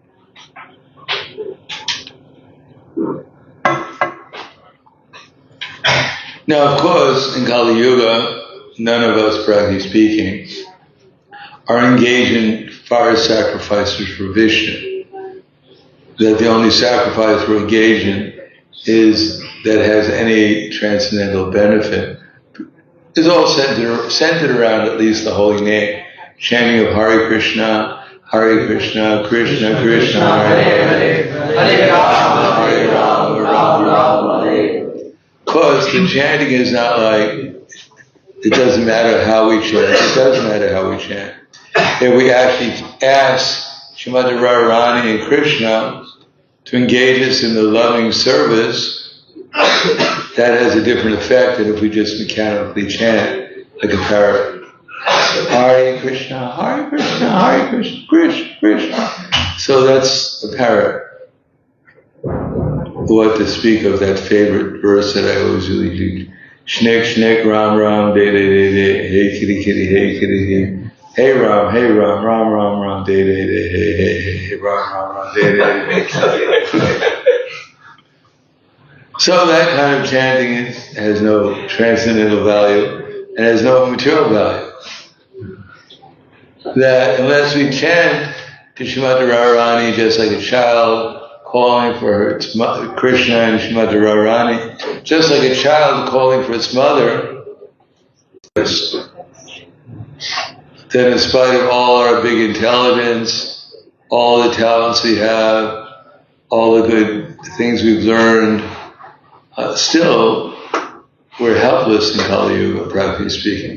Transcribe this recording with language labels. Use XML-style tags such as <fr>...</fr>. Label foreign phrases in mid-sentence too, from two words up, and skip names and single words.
<en>Now, of course, in Kali Yuga, none of us, practically speaking, are engaged in fire sacrifices for Vishnu. That the only sacrifice we're engaged in is that has any transcendental benefit. It's all centered around at least the holy name. Chanting of Hare Krishna, Krishna Krishna, Hare Hare, Hare Rama, Rama Rama, Hare. Because the chanting is not like, it doesn't matter how we chant, it does matter how we chant. If we actually ask Srimati Radharani and Krishna to engage us in the loving service, that has a different effect than if we just mechanically chant like a parrot. Hare Krishna, Hare Krishna, Hare Krishna, Krishna Krishna. So that's a parrot. What to speak of that favorite verse that I always really do. Shnek, shnek, ram, ram, de, de, de, de, hey, kitty, kitty, hey, kitty, hey. Hey, ram, ram, ram, ram, de, de, de, hey, hey, hey, ram, ram, de, de, de. So that kind of chanting has no transcendental value and has no material value. That unless we chant to Srimati Radharani just like a child, calling for her Krishna and Srimati Radharani, just like a child calling for its mother, that in spite of all our big intelligence, all the talents we have, all the good things we've learned, still we're helpless in Kali Yuga, practically speaking.</en>